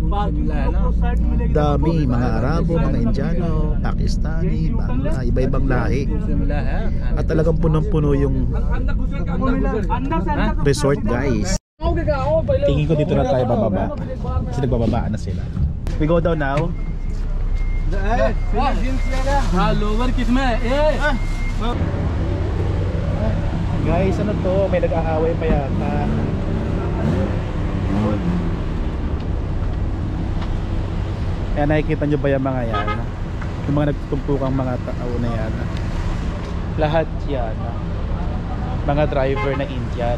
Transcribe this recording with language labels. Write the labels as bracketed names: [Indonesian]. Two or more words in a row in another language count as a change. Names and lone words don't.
[Filipino] Dami, mga Arabo, mga Indiano, Pakistani, Bangla, iba-ibang lahi. At talagang punong-puno yung resort guys. Tingin ko dito na tayo bababa. Kasi nagbababaan na sila. [English] We go down now. [Hindi] लोवर किसमें [Filipino] Guys, ano to? May nag-aaway pa yata. Kaya nakikita nyo ba yung mga yan? Yung mga nagtutumpukang mga tao na yan. Lahat yan. Mga driver na Indian.